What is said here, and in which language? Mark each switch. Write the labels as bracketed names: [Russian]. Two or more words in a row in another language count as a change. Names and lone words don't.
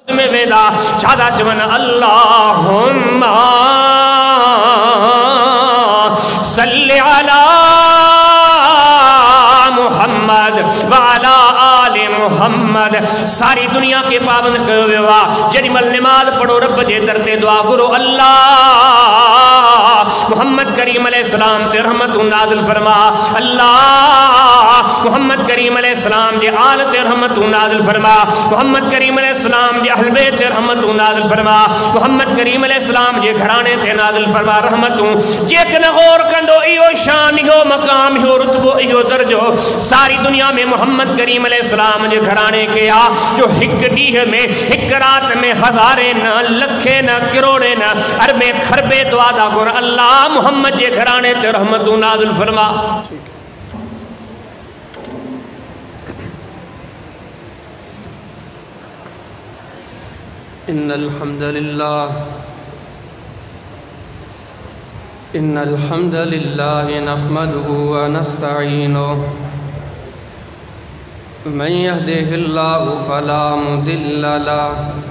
[Sindhi] में वेदा शादा चवन [Arabic] اللهم صل على محمد و على آل محمد. [Sindhi] सारी दुनिया के पाबंद कयो वियो आहे जेॾी महिल नमाज़ पढ़ो रब जे दर ते दुआ घुरो अल्लाह मुहम्मद करीम अलैहिस्सलाम ते रहमतूं नाज़िल फरमा, अल्लाह मुहम्मद करीम अलैहिस्सलाम जे आल ते रहमतूं नाज़िल फरमा, मुहम्मद करीम अलैहिस्सलाम जे अहल बैत ते रहमतूं नाज़िल फरमा, मुहम्मद करीम अलैहिस्सलाम जे घराने ते नाज़िल फरमा रहमतूं। जेकॾहिं गौर कंदो इहो शान इहो मकाम इहो रुतबो इहो दर्जो सारी दुनिया में मुहम्मद करीम अलैहिस्सलाम जे घराने के आ जो हिक ॾींहं में हिक रात में हज़ारे न लखे न करोड़े न अरबे खरबे दुआ दा घुर अल्लाह मुहम्मद जे घराने ते रहमतूं नाज़िल फरमा। [Arabic] إن الحمد لله نحمده و نستعينه من يهده الله فلا مضل له